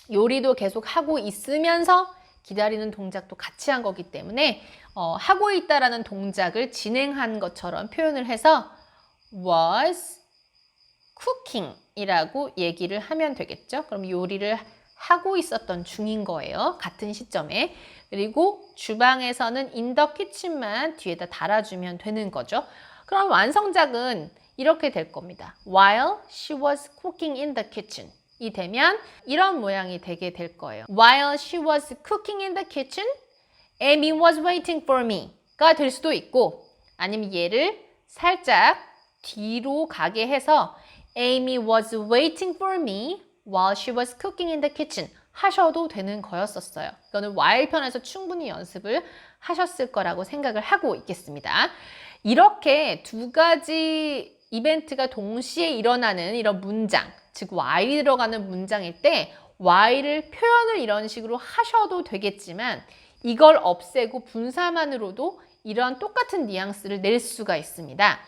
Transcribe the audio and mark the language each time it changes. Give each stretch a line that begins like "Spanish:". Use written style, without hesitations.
Korean: 요리도 계속 하고 있으면서 기다리는 동작도 같이 한 거기 때문에 하고 있다라는 동작을 진행한 것처럼 표현을 해서 was cooking 이라고 얘기를 하면 되겠죠. 그럼 요리를 하고 있었던 중인 거예요. 같은 시점에. 그리고 주방에서는 in the kitchen만 뒤에다 달아주면 되는 거죠. 그럼 완성작은 이렇게 될 겁니다.
English: While she was cooking in the kitchen.
Korean: 이 되면 이런 모양이 되게 될 거예요.
English: While she was cooking in the kitchen, Amy was waiting for me가
Korean: 될 수도 있고, 아니면 얘를 살짝 뒤로 가게 해서
English: Amy was waiting for me while she was cooking in the kitchen
Korean: 하셔도 되는 거였었어요. 이거는 while 편에서 충분히 연습을 하셨을 거라고 생각을 하고 있겠습니다. 이렇게 두 가지 이벤트가 동시에 일어나는 이런 문장, 즉 while이 들어가는 문장일 때 while을 표현을 이런 식으로 하셔도 되겠지만 이걸 없애고 분사만으로도 이런 똑같은 뉘앙스를 낼 수가 있습니다.